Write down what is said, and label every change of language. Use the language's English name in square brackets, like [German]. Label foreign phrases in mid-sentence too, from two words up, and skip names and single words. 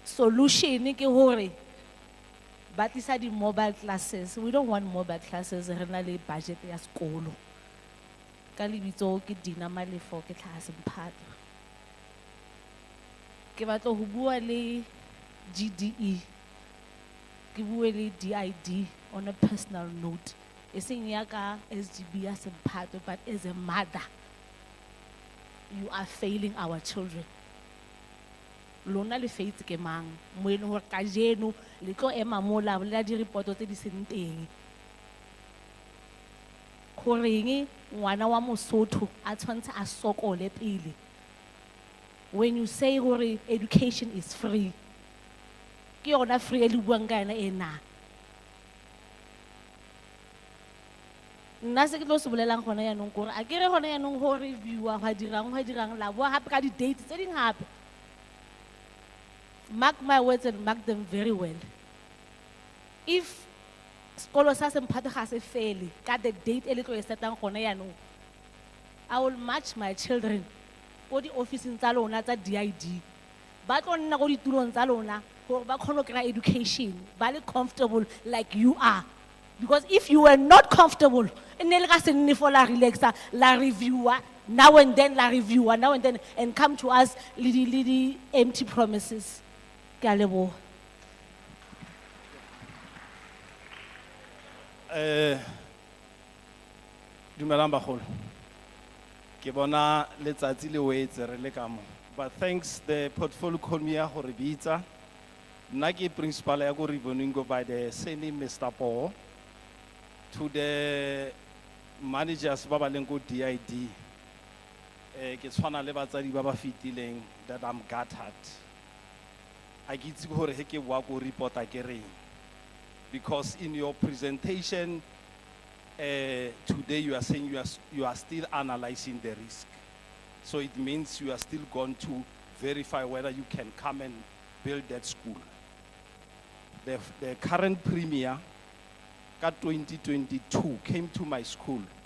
[Southern Sotho] solution ke hore ba tlisa di mobile classes. [English] We don't want mobile classes, [Southern Sotho] re na le budget ya sekolo. Ka lebitso ke Dina Malefo ke tlhase Mphato. Ke batla ho bua le GDE, ke bue le DID [English] on a personal note. [Southern Sotho] E seng ya ka SGB ya Semphato, [English] but as a mother, you are failing our children. [Southern Sotho] Lona le faitse ke mang mo e leng hore ka jeno le tlo ema mo la bolela di reporto tse di seng teng. Goreng ngwana wa Mosotho a tshwantse a sokole pele? [English] When you say hore education is free, [Southern Sotho] ke yona free e le buang ka yona ena. [Tswana] Nna se ke tlo se bolelang gona yaanong kore a kere gona yaanong go reviewa ga dirang la boa gape ka di-date tse ding gape. [English] Mark my words and mark them very well. [Tswana] If sekolo sa Semphato ga se fele ka [English] the date [Tswana] e le tlo e setang gona yaanong, [English] I will match my children [Tswana] ko di-officing tsa lona tsa DID. Ba tlo nna ko ditulong tsa lona gore ba kgone go kry-a education, ba le comfortable [English] like you are. Because if you were not comfortable, [Tswana] ne le ka se nne for la relaxa, la reviewer, [English] now and then [Tswana] la reviewer, [English] now and then, and come to us [Tswana] lidi empty promises. Ke a leboha. [Southern Sotho] Dumelang bagolo. Ke bona letsatsi le wetse re le ka mo. [English] But thanks the portfolio committee [Tswana] go re bitsa. Nna ke principal ya go Rivoningo by the same Mr. Paul. [English] To the managers [Tswana] ba ba leng go DID. Ke tshwana le batsadi ba ba fitileng [English] that I'm gutted. I get to go [Tswana] he ke bua go report a ke reng. [English] Because in your presentation today you are saying you are still analyzing the risk. So it means you are still going to verify whether you can come and build that school. The current premier, 2022, came to my school.